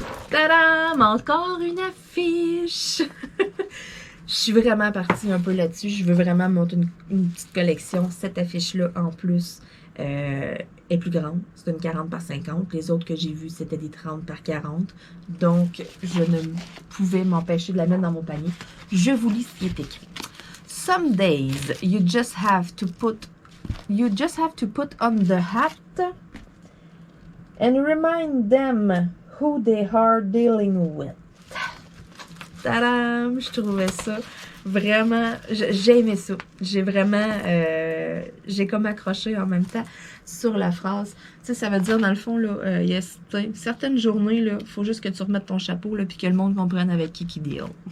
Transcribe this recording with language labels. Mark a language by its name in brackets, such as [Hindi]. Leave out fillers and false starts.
[French] Tadam! Encore une affiche! Je suis vraiment partie un peu là-dessus. Je veux vraiment monter une petite collection. Cette affiche-là, en plus, est plus grande. C'est une 40 par 50. Les autres que j'ai vues, c'était des 30 par 40. Donc, je ne pouvais m'empêcher de la mettre dans mon panier. Je vous lis ce qui est écrit. [English] Some days, you just have to put on the hat and remind them who they are dealing with. [French] Tadam! Je trouvais ça vraiment... J'ai aimé ça. J'ai vraiment... j'ai comme accroché en même temps sur la phrase. Tu sais, ça veut dire, dans le fond, là, il y a certaines journées, il faut juste que tu remettes ton chapeau, là, puis que le monde comprenne avec qui deal.